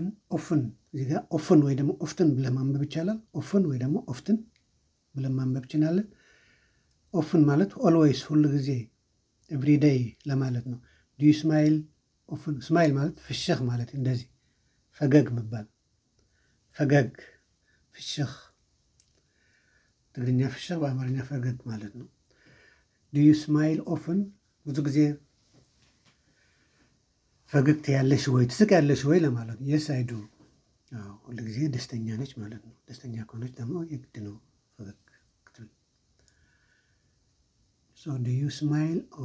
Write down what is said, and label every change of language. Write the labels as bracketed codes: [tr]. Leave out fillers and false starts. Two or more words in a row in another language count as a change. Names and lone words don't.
[am] ኦፍን እዚህ ጋር ኦፍን ወይ ደግሞ ኦፍትን ብለን ማንበብ ይቻላል። ኦፍን ወይ ደግሞ ኦፍትን ብለን ማንበብ ይችላለን። ኦፍን ማለት ኦልዌይስ ሁሉ ጊዜ ኤቭሪዴይ ለማለት ነው። [en] do you smile often? [am] ስማይል ማለት ፍሽኽ ማለት እንደዚህ ፈገግ መባል፣ ፈገግ ፍሽኽ። ትግርኛ ፍሽኽ፣ በአማርኛ ፈገግ ማለት ነው። [en] do you smile often? [am] ብዙ ጊዜ ፈገግታ ያለሽ ወይ ትስቅ ያለሽ ወይ ለማለት ነው። [en] yes I do። [am] ሁሉ ጊዜ ደስተኛ ነች ማለት ነው። ደስተኛ ከሆነች ደግሞ የግድ ነው ፈገግ ክትል። [en] so do you smile?